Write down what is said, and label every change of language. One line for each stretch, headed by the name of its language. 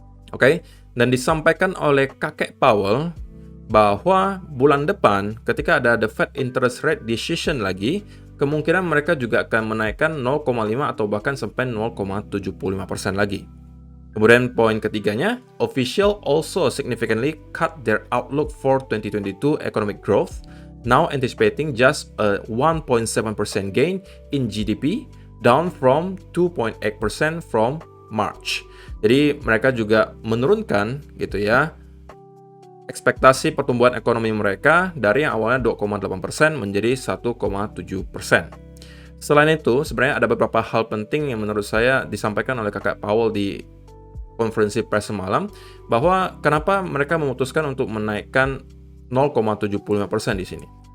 Indonesian: Oke, dan disampaikan oleh kakek Powell bahwa bulan depan ketika ada the Fed interest rate decision lagi, kemungkinan mereka juga akan menaikkan 0,5 atau bahkan sampai 0,75% lagi. Kemudian poin ketiganya,
English: official also significantly cut their outlook for 2022 economic growth, now anticipating just a 1.7% gain in GDP, down from 2.8% from March.
Indonesian: Jadi mereka juga menurunkan gitu ya ekspektasi pertumbuhan ekonomi mereka dari yang awalnya 2,8% menjadi 1,7%. Selain itu, sebenarnya ada beberapa hal penting yang menurut saya disampaikan oleh kakak Powell di konferensi pers semalam, bahwa kenapa mereka memutuskan untuk menaikkan 0,75% di sini.